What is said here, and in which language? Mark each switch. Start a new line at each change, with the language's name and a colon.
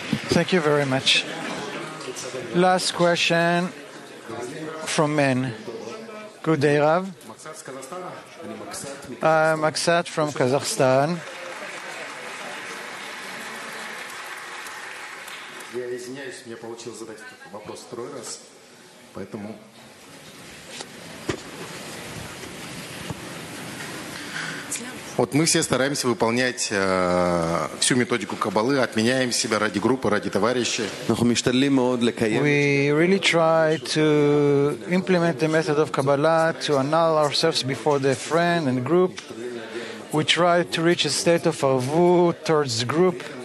English: Thank you very much. Last question from men. Good day, Rav. I'm Aksat from Kazakhstan.
Russian: Я извиняюсь, мне получилось задать этот вопрос второй раз, поэтому... Вот мы все стараемся выполнять всю методику Каббалы, отменяем себя ради группы, ради товарищей.
English: We really try to implement the method of Kabbalah, to annul ourselves before the friend and group. We try to reach a state of arvut towards the group.